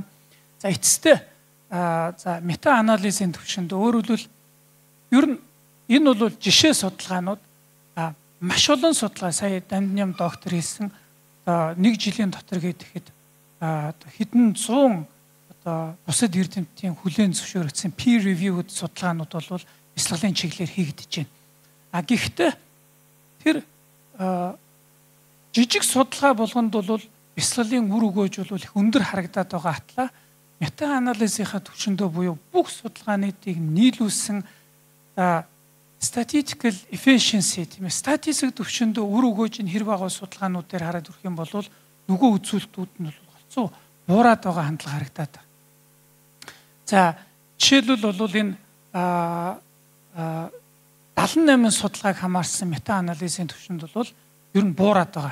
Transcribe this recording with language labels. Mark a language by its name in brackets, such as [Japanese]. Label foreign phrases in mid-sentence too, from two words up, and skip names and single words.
[Mongolian] За эцэстээ за мета анализийн төвшөнд өөрөлдвөл ер нь энэ бол жишээ судалгаанууд маш олон судалгаа сая Даниам доктор хийсэн нэг жилийн дотор гэхэд хэдэн 100 бусад эрдэмтдийн хүлээн зөвшөөрөгдсөн [English] peer reviewed [Mongolian] судалгаанууд бол бясалгалын чиглэлээр хийгдэж байна. Гэхдээ тэр жижиг судалгаа болгонд бол бясалгалын үр өгөөж бол их өндөр харагдаад байгаа атлаа мета анализийнхаа түвшиндөө буюу бүх судалгаануудыг нийлүүлсэн [English] statistical efficiency [Mongolian] тийм ээ статистик түвшиндөө үр өгөөж нь хэр байгаа судалгаанууд дээр хараад үрэх юм бол нөгөө үзүүлэлтүүд нь бол голцоо буураад байгаа хандлага харагдаад байна. За жишээлбэл бол энэ 78 судалгааг хамаарсан мета анализийн түвшинд бол ер нь буураад байгаа.